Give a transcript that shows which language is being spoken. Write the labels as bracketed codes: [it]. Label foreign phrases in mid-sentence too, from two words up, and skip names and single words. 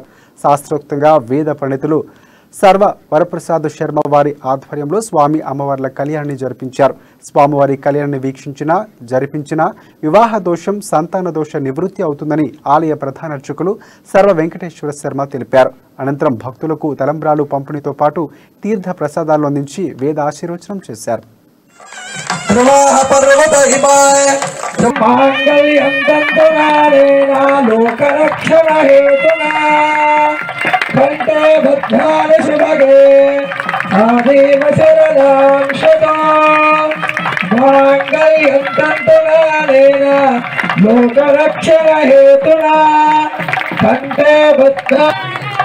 [te] శాస్త్రోక్తంగా వేద పండితులు సర్వ వరప్రసాద్ శర్మ వారి ఆధ్వర్యంలో స్వామి అమ్మవార్ల కళ్యాణాన్ని జరిపించారు. స్వామివారి కళ్యాణాన్ని జరిపించిన వివాహ దోషం సంతాన దోష నివృత్తి అవుతుందని ఆలయ ప్రధాన అర్చకులు సర్వ వెంకటేశ్వర శర్మ తెలిపారు. అనంతరం భక్తులకు తలంబ్రాలు పంపిణీతో పాటు తీర్థ ప్రసాదాలు అందించి వేద ఆశీర్వచనం చేశారు. [sa] कंटे भद्रान सुभगे आदेव शरणां शता मांगल्यं तन्तुनानेन लोकरक्षण हेतुना कंटे भद्रा